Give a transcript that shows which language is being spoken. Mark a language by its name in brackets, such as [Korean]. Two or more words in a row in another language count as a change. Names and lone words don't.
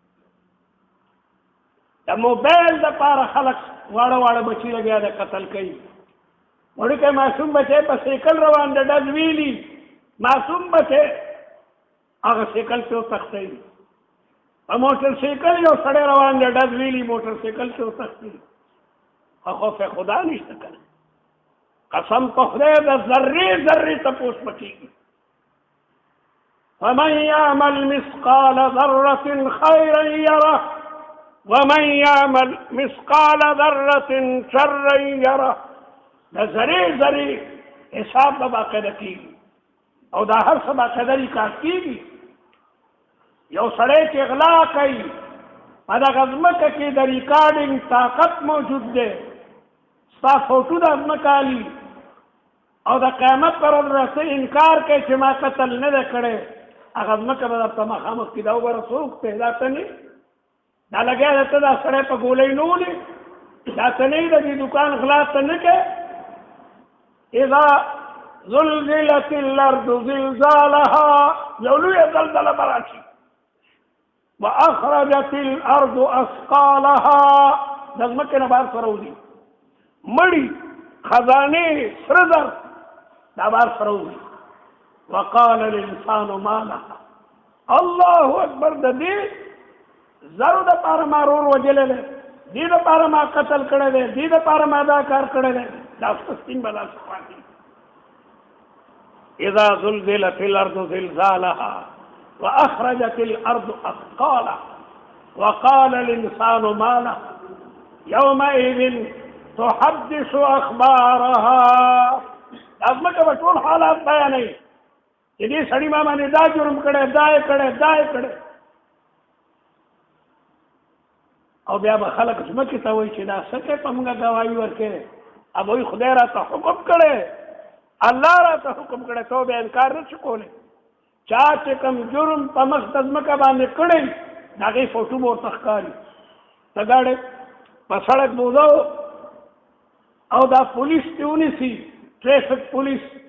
[Pashto] د موبایل دپاره خلک واړه واړه بچي لګیا د قتل کوي وړوکی معصوم بچی په سیکل روان د ډز ویلي معصوم بچی هغه سیکل پې وتښتوي په موټر سیکل یو سړی روان دی ډز ویلي موټر سیکل پې وتښتوي خو خوف خدا نشته که نه قسم په خدای د ذرې ذرې تپوس به کېږي [Arabic] فمن یعمل مثقال ذرة خیرا یره ومن یعمل مثقال ذرة شرا یره [Pashto] د ذرې ذرې حساب به باقاعده کېږي او دا هر څه باقاعده ریکارډ کېږي یو سړی چې غلا کوي په دغه ځمکه کې د ریکارډینګ طاقت موجود دی ستا فوټو د ځمکه الي او د قیامت پر ورځ راسته انکار کوي چې ما قتل نه دی کړی هغه ځمکه به درته مخامخ کي دا وګوره څوک دی دا ته نه دا لګیا دی ته دا سړی په ګولۍ نه ولي دا ته نه د دې دوکان غلا ته نه کوې [Arabic] اذا زلزلت الارض زلزالها [Pashto] یو لویه زلزله به راشي [Arabic] واخرجت الارض اثقالها [Pashto] د ځمکې نه بهر سره وځي مړي خزانې سره زر دا بهر سره وځي [Arabic] وقال الانسان ما لها الله اکبر [Pashto] د دې زرو دپاره ما رور وجلی دی دې دپاره ما قتل کړی دی دې دپاره ما دا کار کړی دی دا سپین به داسې پاتې [Arabic] اذا زلزلت الارض زلزالها واخرجت الارض اثقالها وقال الانسان ما لها يومئذ تحدث اخبارها [Pashto] ازمکه به ټول حالات بیانوي چې دې سړي ما باندې دا جرم کړی دا یې کړی دا یې کړی او بیا به خلک ځمکې ته وایي چې دا څه کوې په موږ ګواهي ورکوې ابوی خدای راته حکم کړی الله راته حکم کړی تو بیا انکار نه شي کولی چا چې کوم جرم په مخ د ځمکه باندې کړی د هغې فوټو به ورته ښکاري ته ګاډی په سړک بوځو او دا پولیس دې ونیسي ټریفک پولیس